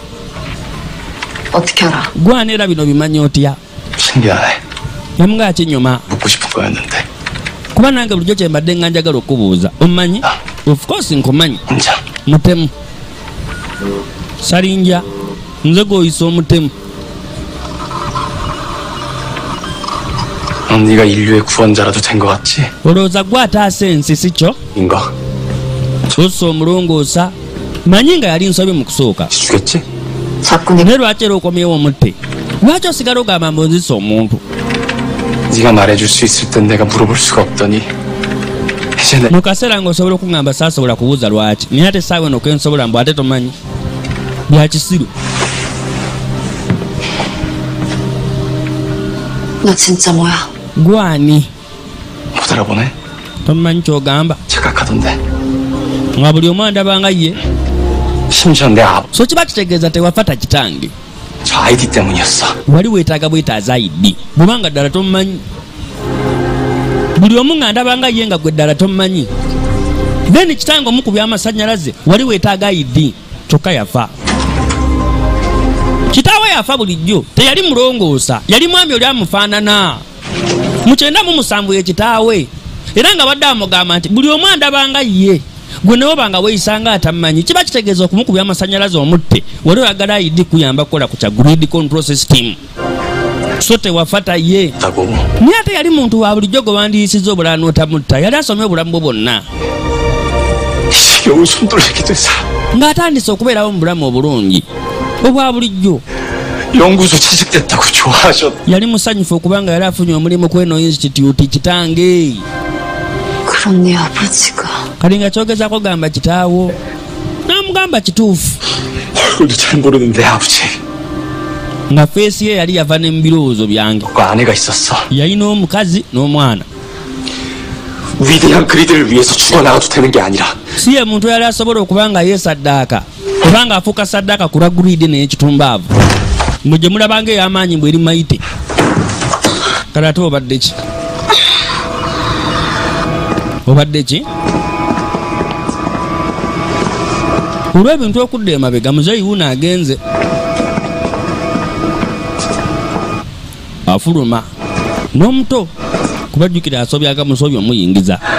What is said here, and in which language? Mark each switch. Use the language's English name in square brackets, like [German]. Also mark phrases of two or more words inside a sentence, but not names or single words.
[Ganda] Gwani era bino bimanyi otya? Yamugaa kinyuma kuba nange bulijjo kye mbadde nga njagala okubuuza. Omumanyi? [English] Of course [Ganda] nkumanyi. Mutemu salinja nze gw'oyisa omutemu. [Korean] 네가 인류의 구원자라도 된 것 같지? [Ganda] olowooza gwe ataasa ensi si kyo? [Korean] 인가? [Ganda] ossa omulongoosa manyi nga yali nsobi mu kusooka. [Korean] 죽였지? [Ganda] naye lwaki era okomyewo omutte? lwaki osigala ogamba mbonzisa omuntu? [Korean] 네가 말해줄 수 있을 땐 내가 물어볼 수가 없더니 이제 내... [Ganda] mu kaseera ng'osobola okungamba saasobola kubuuza lwaki naye ate essaawa eno kensobola mbu ate tomanyi bya kisiru. [Korean] 너 진짜 뭐야? [Ganda] gwani [Korean] 못 알아보네? [Ganda] tomanyi ky'ogamba? [Korean] 착각하던데. [Ganda] nga buli omu andabanga ye. [Korean] 심지어 내 아버... [Ganda] so kiba kitegeeza tewafata kitange. [Korean] 저 아이디 때문이었어. [Ganda] wali weetaaga bwetaaza ID bw'obanga ddala tomumanyi. buli omu nga ndabanga ye nga gwe ddala tomumanyi. then kitange omu ku byamasannyalaze wali weetaaga ID kyokka yafa. Kitaawe yafa bulijjo teyali mulongoosa yali mwami oli amufaanana. mu 97 ye kitaawe era nga badde amugamba nti buli omu andabanga ye gwe ne wobanga weeyisanga atamanyi. Kiba kitegeeza okumukubya amasannyalaze omutte wali oyagala ID kuyamba kukola ku kya [English] grid control system. [Ganda] So tewafata ye naye ate yali muntu wa bulijjo gwe wandiyisiza obulala n'otamutta. Yali asomye obulamu bwe bwonna ng'atandise okubeerawo mu bulamu obulungi obwa bulijjo. [Korean] 연구소 취직됐다고 좋아하셨. [Ganda] yali musanyufu okubanga yali afunye omulimu kw'eno institute kitange. [Korean] 그럼 네 아버지가 [Ganda] kali nga kyogezaako gamba kitaawo n'amugamba kituufu [Korean] 얼굴도 잘 모르는데 아버지. [Ganda] nga feesi ye yali yava ne mu birowoozo byange. [Korean] 그 아내가 있었어. [Ganda] yalina omukazi n'omwana. [Korean] 위대한 그리들을 위해서 죽어나가도 되는 게 아니라 [Ganda] si ye muntu yali asobola okuba nga yeesaddaaka kubanga afuuka saddaaka ku lwa guridi n'ekitumbaavu mwe gye mulabanga ey'amaanyi bw'eri mayite. kale ate obadde ki? obadde ki? olw'ebintu okudda emabega muzeeyi wuno agenze afuluma n'omuto kubajjukira asobyaga musobyo omuyingiza